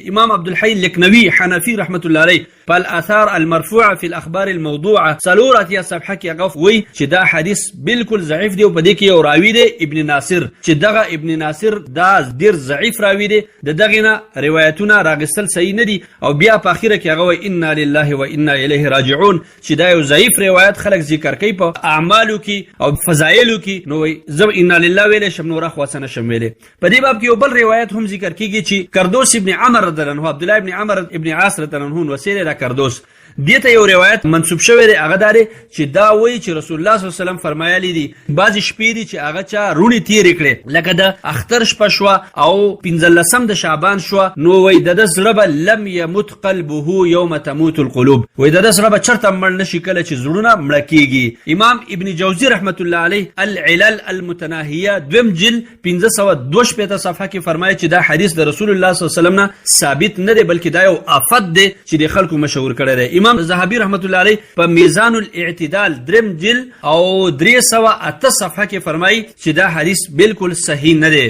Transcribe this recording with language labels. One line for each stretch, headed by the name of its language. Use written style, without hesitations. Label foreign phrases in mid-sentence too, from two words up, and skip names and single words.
Pashto: امام عبدالحی لکنوی حنفی رحمت الله علیه په الاثار المرفوعه فی الاخبار الموضوعه څلور اتیا صفحه کې هغه وایي چې دا حدیث بالکل ضعیف دی او په دې کې یو راوی دی ابن ناصر چې دغه ابن ناصر دا ډیر ضعیف راوی دی، د دغه نه روایتونه راغستل صحیح نه دي او بیا په اخیره کې هغه وایي
Arabic: انا لله و انا الیه راجعون
Pashto: چې دا یو ضعیف روایت خلک ذکر کوي په اعمالو کې او فضایلو کې، نو وایي زه
Arabic: انا لله
Pashto: ویلی شم نور خو څه نشم ویلی. په دې باب کې یو بل روایت هم ذکر کیږي چې کردوس ابن عمر رضی الله عنه عبدالله ابن عمر ابن عاص رضی الله عنه وسیله دا کردوس دې ته یو روایت منسوب شوی دی، هغه دا دی چې دا وایي چې رسول الله صلی الله علیه وسلم فرمایلی دي بعضې شپې دي چې هغه چا روڼې تېرې کړې، لکه د اختر شپه شوه او 15 د شعبان شوه، نو وایي د ده زړه به
Arabic: لم یمت قلبه یوم تموت القلوب،
Pashto: وایي د ده زړه به چېرته مړ نه شي کله چې زړونه مړه کېږي. امام ابن جوزي رحمت الله علیه العلل المتناهیه 2 جلد 522 صفحه کې فرمایي چې دا حدیث د رسول الله صلی الله علیه وسلم نه ثابت نه دی بلکې دا یو آفت دی چې د خلکو مشهور کړی دی. امام ذهبي رحمت الله علیه په میزان الاعتدال 3 جلد او 308 صفحه کې فرمایي چې دا حدیث بالکل صحیح نه دی.